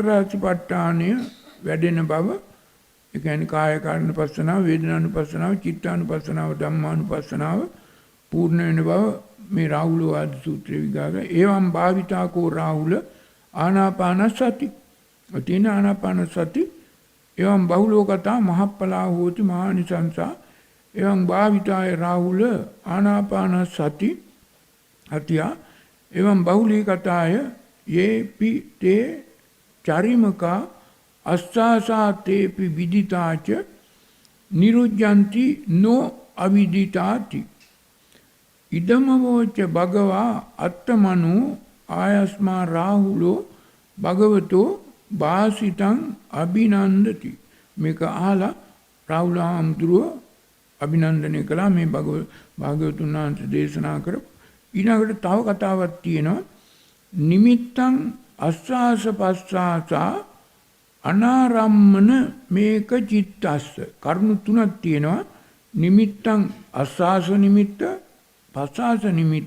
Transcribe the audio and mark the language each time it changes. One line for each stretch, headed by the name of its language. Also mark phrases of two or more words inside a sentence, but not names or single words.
Sinhala: සතිපට්ඨානය වැඩෙන බව ඒ කියන්නේ කාය කායනුපස්සනාව වේදනානුපස්සනාව චිත්තානුපස්සනාව ධම්මානුපස්සනාව පූර්ණ වෙන බව මේ රාහුල වාද සූත්‍රයේ විගාග
Pali: ඒවම් භාවිතාකෝ රාහුල ආනාපානසති තියෙන ආනාපානසති එවං බහුලෝ කතා මහප්පලා හෝති මහානිසංසා එවං භාවිතාය රාහුල ආනාපාන සති අතියා එවං බහුලී කතාය යේපි තේ චරිමකා අස්සාසා තේපි විදිතාච නිරුජ්ජන්ති නෝ අවිදිතාති ඉදමවෝච භගවා අත්තමනු ආයස්මා රාහුලෝ භගවතෝ භාසිතං අභිනන්දති
Sinhala: මේක අහලා රාහුල හාමුදුරුව අභිනන්දනය කළා මේ භාග්‍යවතුන් වහන්සේ දේශනා කරපු ඊළඟට තව කතාවක් තියෙනවා
Pali: නිමිත්තං අස්සාස පස්සාසා අනාරම්මන මේක චිත්තස්ස
Sinhala: කරුණු තුනක් තියෙනවා
Pali: නිමිත්තං අස්සාස නිමිත්ත පස්සාස නිමිත්ත